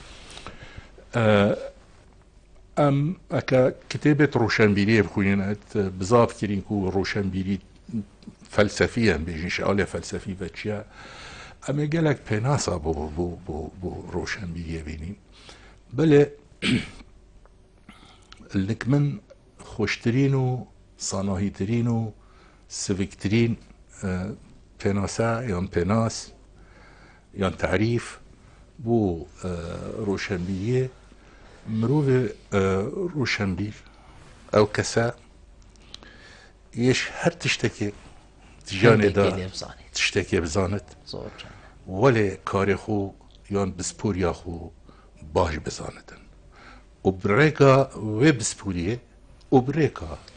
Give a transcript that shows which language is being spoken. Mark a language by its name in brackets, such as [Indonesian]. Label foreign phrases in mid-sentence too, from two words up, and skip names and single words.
[Kurdish] em eke kitêbet roşenbîriyê bixwînin bizav kirîn ku roşenbîrî felsefî em bêjin şealê felsefî ve çiye em ê gelek pênasa bo roşenbîriyê bînîn belê lik min خوشترین و صاناهیترین و سویکترین پێناسە یان پێناس یان تعریف بۆ ڕۆشنبیریە مرۆڤ ڕۆشنبیر ئەو کەسە یەش هەر تشتێکێ ژیانێدا تشتێکێ بزانێت وەلێ کارێ خۆ یان بسپۆریا خۆ باش بزانێتن و برێکا وێ بسپوریە و برێکا